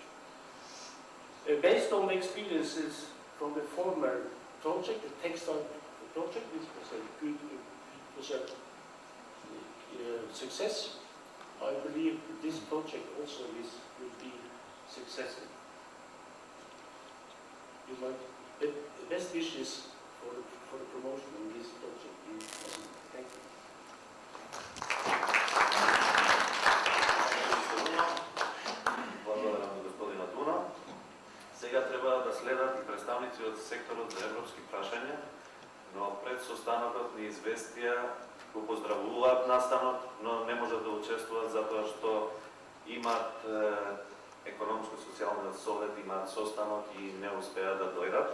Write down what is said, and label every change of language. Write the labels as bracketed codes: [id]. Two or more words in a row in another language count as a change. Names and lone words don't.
[en] Based on the experiences from the former project, the textile project, which was a success, I believe this project also will be successful. The best wishes for the promotion of this project. Thank you. [mk] Благодарам на господинот Уно. Сега треба да следат и представници од секторот за европски прашања, но пред состанокот ни известија го поздравуваат настанот, но не можат да учествуваат затоа што имат економско-социјалниот совет, имаат состанок и не успеат да дојдат.